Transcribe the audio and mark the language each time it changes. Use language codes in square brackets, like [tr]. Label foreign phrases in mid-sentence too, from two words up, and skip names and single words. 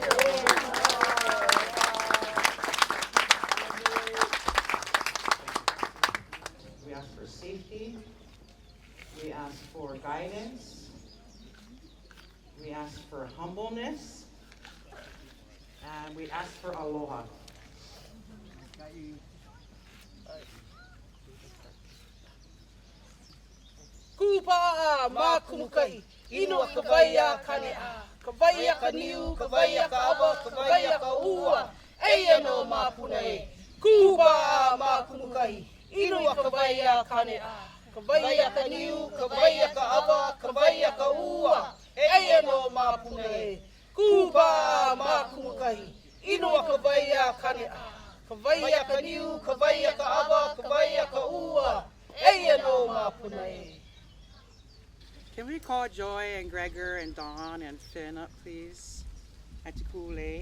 [en] We ask for safety. We ask for guidance. We ask for humbleness. And we ask for aloha. [haw] Kupa'a ma kumukai, inu a kawai'a kane'a. Kawai'a ka niu, kawai'a ka awa, kawai'a ka ua. Eia no ma puna e. Kupa'a ma kumukai, inu a kawai'a kane'a. Kawai'a ka niu, kawai'a ka awa, kawai'a ka ua. Eia no ma puna e. Kupa'a ma kumukai, inu a kawai'a kane'a. Kawai'a ka niu, kawai'a ka awa, kawai'a ka ua. Eia no ma puna e. [en] Can we call Joy and Gregor and Dawn and Finn up, please? At Kīlauea.